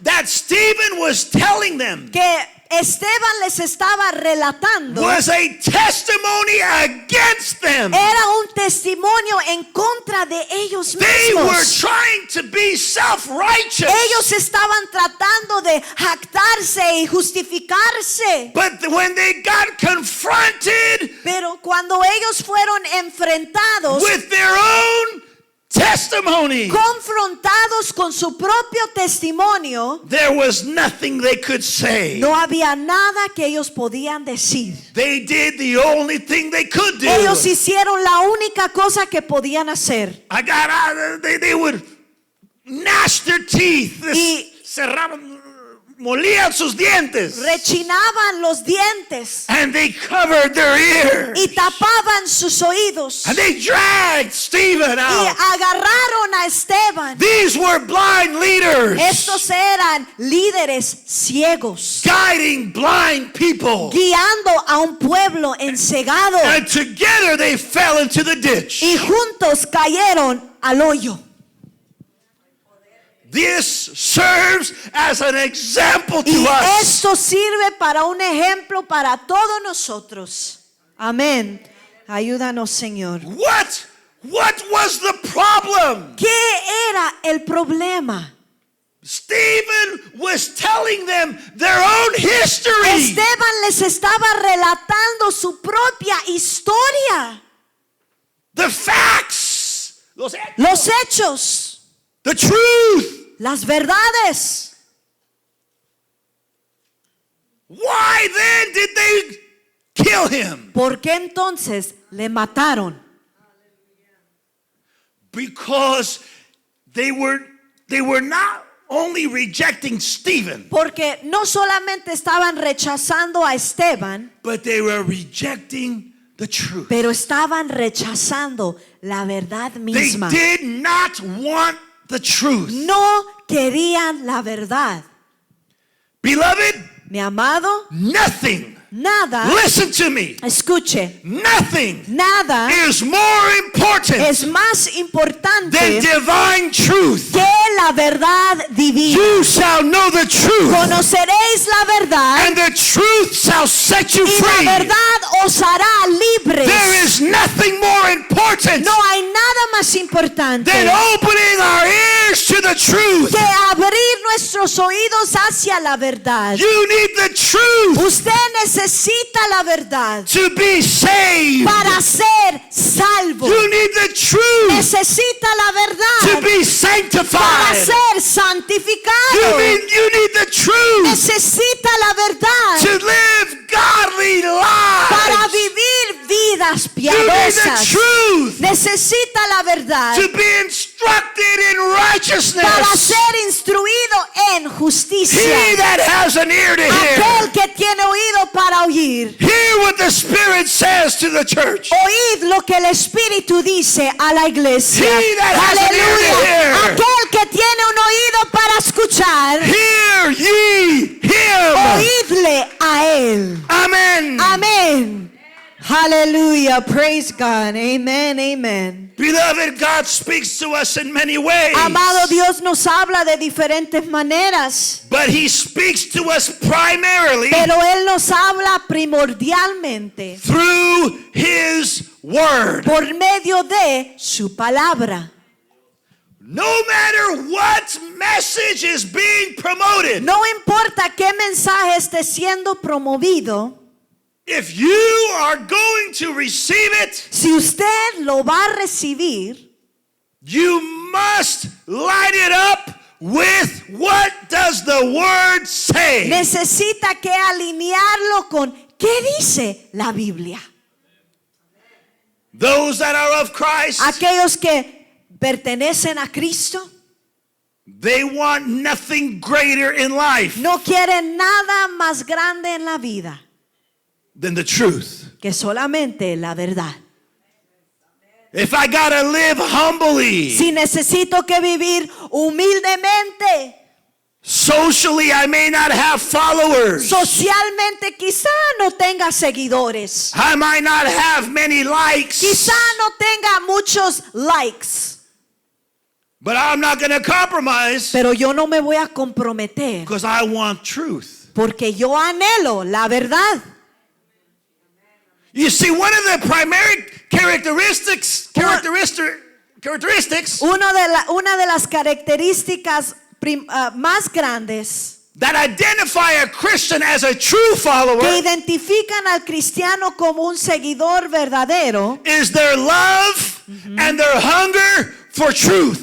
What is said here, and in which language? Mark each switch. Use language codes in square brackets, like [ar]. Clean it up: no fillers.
[en] that Stephen was telling them [es] que Esteban les estaba relatando [en] was a testimony against them. [es] era un testimonio en contra de ellos [en] They were [es] mismos. [en] trying to be self-righteous. [es] Ellos estaban tratando de jactarse y justificarse. [en] But when they got confronted [es] Pero cuando ellos fueron enfrentados [en] with their own testimony, [es] confrontados con su propio testimonio, [en] there was nothing they could say. [es] no había nada que ellos podían decir. [en] They did the only thing they could do. Ellos hicieron la única cosa que podían hacer. I got out. They would gnash their teeth. [es] Y Cerraban, molían sus dientes. rechinaban los dientes [en] And they covered their ears. [es] y tapaban sus oídos [en] And they dragged Stephen [es] y [en] out. [es] agarraron a Esteban. [en] These were blind leaders. [es] Estos eran líderes ciegos, [en] Guiding blind people. [es] guiando a un pueblo ensegado, [en] And together they fell into the ditch. [es] y juntos cayeron al hoyo. [en] This serves as an example to [es] Y [en] us. [es] esto sirve para un ejemplo para todos nosotros. Amén. Ayúdanos, Señor. [en] What was the problem? [es] ¿Qué era el problema? [en] Stephen was telling them their own history. [es] Esteban les estaba relatando su propia historia, [en] The facts. [es] Los hechos, [en] The truth. [es] las verdades. [en] Why then did they kill him? [es] ¿Por qué entonces le mataron? [en] Because they were not only rejecting Stephen, [es] Porque no solamente estaban rechazando a Esteban, [en] but they were rejecting the truth. [es] pero estaban rechazando la verdad [en] They [es] misma. [en] did not want the truth. [es] No querían la verdad. [en] Beloved, [es] Mi amado, [en] nothing, [es] nada, [en] listen to me, [es] escuche, [en] nothing [es] nada [en] is more important [es] es más importante [en] than divine truth. [es] que la verdad divina. [en] You shall know the truth, [es] Conoceréis la verdad [en] and the truth shall set you [es] y la [en] free. [es] verdad os hará libres. [en] There is nothing more important [es] No hay nada más importante [en] than opening our ears to the truth. [es] que abrir nuestros oídos hacia la verdad. [en] You need the truth [es] Usted necesita la verdad [en] to be saved. [es] para ser salvo. [en] You need the truth [es] Necesita la [en] to [es] verdad [en] be [es] para [en] sanctified. [es] ser santificado. [en] You need the truth [es] Necesita la verdad [en] to live godly [es] para [en] lives. [es] vivir vidas [en] You need the [es] piadosas. [en] truth [es] Necesita la verdad [en] to be instructed in [es] para [en] righteousness. [es] ser instruido en justicia. [en] He that has an ear to [es] Aquel [en] hear, [es] que tiene oído para oír, [en] hear what the Spirit says to the church. [es] oíd lo que el Espíritu dice a la iglesia. [en] He that has an ear to [es] Aleluya. [en] hear. [es] Aquel que tiene un oído para escuchar, [en] Hear ye him. [es] oídle a él. [en] Amen. Amén. Hallelujah. Praise God. Amen. Amen. Beloved, God speaks to us in many ways. [es] Amado, Dios nos habla de diferentes maneras, [en] But He speaks to us primarily [es] pero Él nos habla primordialmente [en] through His Word. [es] por medio de su palabra. [en] No matter what message is being promoted, [es] No importa qué mensaje esté siendo promovido, [en] if you are going to receive it, [es] si usted lo va a recibir, [en] you must line it up with what does the Word say. [es] necesita que alinearlo con qué dice la Biblia. [en] Those that are of Christ, [es] Aquellos que pertenecen a Cristo [en] they want nothing greater in life [es] no quieren nada más grande en la vida [en] than the truth. [es] que solamente la verdad. [en] If I gotta live humbly, [es] Si necesito que vivir humildemente, [en] socially I may not have followers, [es] socialmente quizá no tenga seguidores, [en] I might not have many likes, [es] quizá no tenga muchos likes, [en] but I'm not gonna compromise [es] pero yo no me voy a comprometer [en] because I want truth. [es] porque yo anhelo la verdad. [en] You see, one of the primary characteristics [es] Una de las características más grandes [en] that identify a Christian as a true [es] que [en] follower [es] identifican al cristiano como un seguidor verdadero [en] is their love and their hunger for truth.